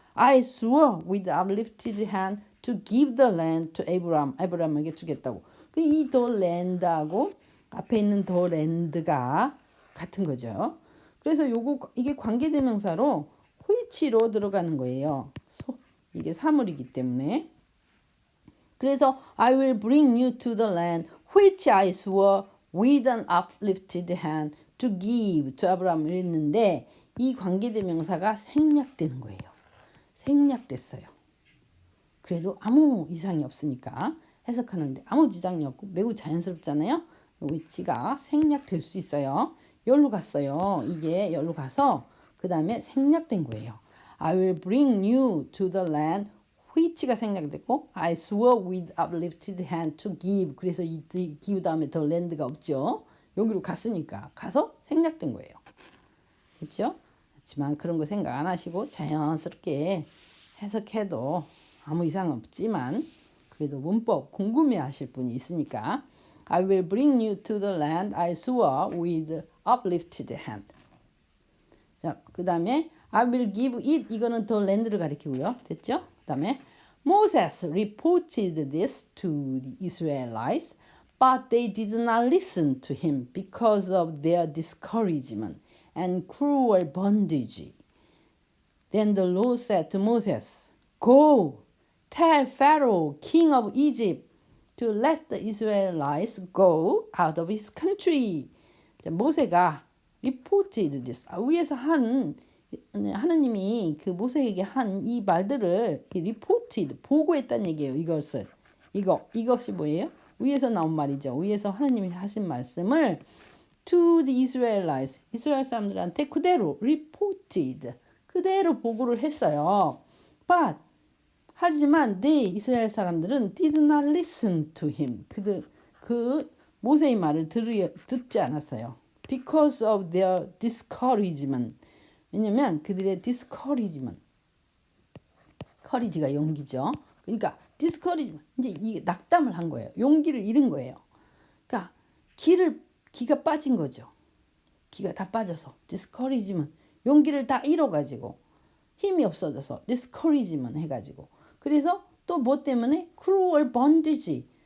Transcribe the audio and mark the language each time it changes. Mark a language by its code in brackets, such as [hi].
[en] I swore with uplifted hand to give the land to [ko] 아브라함에게 주겠다고. 이 the land하고 앞에 있는 the land가 같은 거죠. 그래서 이게 관계대명사로 which로 들어가는 거예요. 이게 사물이기 때문에. [en] 그래서 I will bring you to the land which I swore with an uplifted hand to give to 아브라함 [ko] 이랬는데 이 관계대명사가 생략되는 거예요. 생략됐어요. 그래도 아무 이상이 없으니까 해석하는데 아무 지장이 없고 매우 자연스럽잖아요. which가 생략될 수 있어요. 여기로 갔어요. 이게 여기로 가서 그 다음에 생략된 거예요. [en] I will bring you to the land which가 [ko] 생략됐고 [en] I swore with uplifted hand to give. [ko] 그래서 이 give 다음에 the land가 없죠. 여기로 갔으니까 가서 생략된 거예요. 그렇죠? 그렇지만 그런 거 생각 안 하시고 자연스럽게 해석해도 아무 이상 없지만 그래도 문법 궁금해하실 분이 있으니까 [en] I will bring you to the land I swore with uplifted hand. [ko] 자, 그 다음에 [en] I will give it [ko] 이거는 the land를 가리키고요. 됐죠? [en] 그 다음에 Moses reported this to the Israelites, but they did not listen to him because of their discouragement and cruel bondage. Then the Lord said to Moses, Go, tell Pharaoh, king of Egypt, to let the Israelites go out of his country. [ko] 자, 모세가 [en] reported this. [ko] 위에서 한 하나님이 그 모세에게 한 이 말들을 reported 보고했다는 얘기예요. 이것이 뭐예요? 위에서 나온 말이죠. 위에서 하나님이 하신 말씀을 [en] to the Israelites [ko] 이스라엘 사람들한테 그대로 reported 그대로 보고를 했어요. [en] But [ko] 하지만 이스라엘 사람들은 [en] did not listen to him. [ko] 그 모세의 말을 듣지 않았어요. [en] Because of their discouragement. [ko] 왜냐면 그들의 discouragement. courage가 용기죠. 그러니까 discouragement. 이제 이 낙담을 한 거예요. 용기를 잃은 거예요. 그러니까 기가 빠진 거죠. 기가 다 빠져서 discouragement. 용기를 다 잃어가지고 힘이 없어져서 discouragement 해가지고 그래서 또 뭐 때문에 [en] cruel bondage.